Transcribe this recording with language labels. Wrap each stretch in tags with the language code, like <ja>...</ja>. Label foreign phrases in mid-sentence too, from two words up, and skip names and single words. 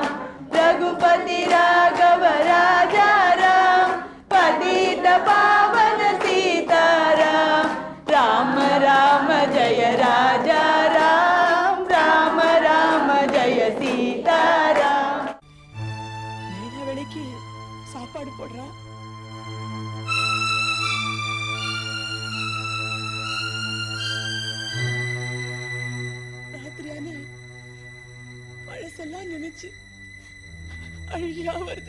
<hi>रघुपति राघव राजा राम पतित पावन सीताराम। राम राम जय राजा राम राम राम जय सीताराम।</hi> <ta>நேர வேளைக்கு சாப்பாடு போடுறா. ராத்திரியான பழசெல்லாம் நினைச்சு அழுகியா வருது.</ta>